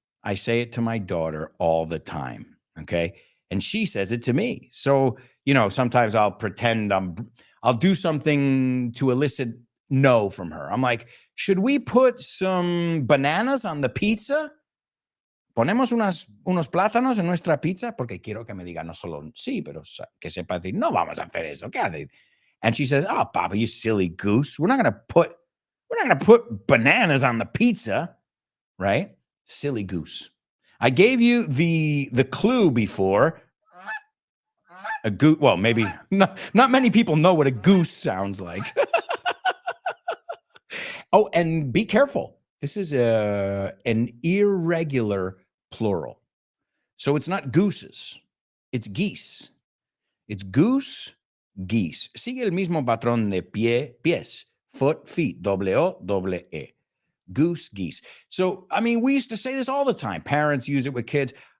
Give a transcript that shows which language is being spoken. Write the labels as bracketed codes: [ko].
[en] I say it to my daughter all the time. Okay. And she says it to me. So, sometimes I'll pretend I'll do something to elicit no from her. I'm like, should we put some bananas on the pizza? [es] Ponemos unos plátanos en nuestra pizza porque quiero que me diga no solo sí, pero que sepa decir, no vamos a hacer eso. ¿Qué hace? [en] And she says, oh, Papa, you silly goose. We're not going to put bananas on the pizza, right? Silly goose. I gave you the clue before. A goose. Well, maybe not many people know what a goose sounds like. Oh, and be careful. This is an irregular plural. So it's not gooses. It's geese. It's goose, geese. [es] Sigue el mismo patrón de pies, foot, feet, O-E. [en] Goose, geese. So, we used to say this all the time. Parents use it with kids.